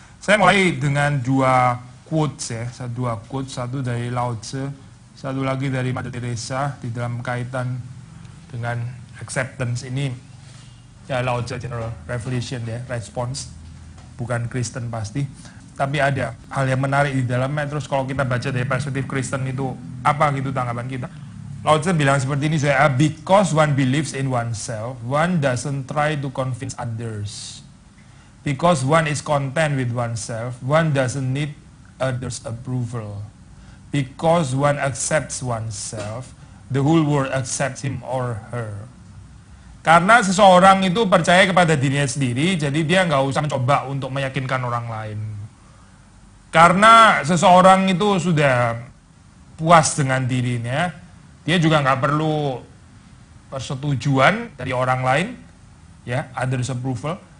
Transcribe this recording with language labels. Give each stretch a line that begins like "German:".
Indonesian: Saya mulai dengan dua quotes ya, satu dari Lao Tzu, satu lagi dari Mother Teresa di dalam kaitan dengan acceptance ini. Ya, Lao Tzu General Revelation ya, response, bukan Kristen pasti. Tapi ada hal yang menarik di dalamnya. Terus kalau kita baca dari perspektif Kristen itu apa gitu tanggapan kita?
English: Lao Tzu bilang seperti ini, because one believes in oneself, one doesn't try to convince others. Because one is content with oneself, one doesn't need others' approval. Because one accepts oneself, the whole world accepts him or her.
Indonesian: Karena seseorang itu percaya kepada dirinya sendiri, jadi dia nggak usah mencoba untuk meyakinkan orang lain. Karena seseorang itu sudah puas dengan dirinya, dia juga nggak perlu persetujuan dari orang lain, ya,
English: others approval.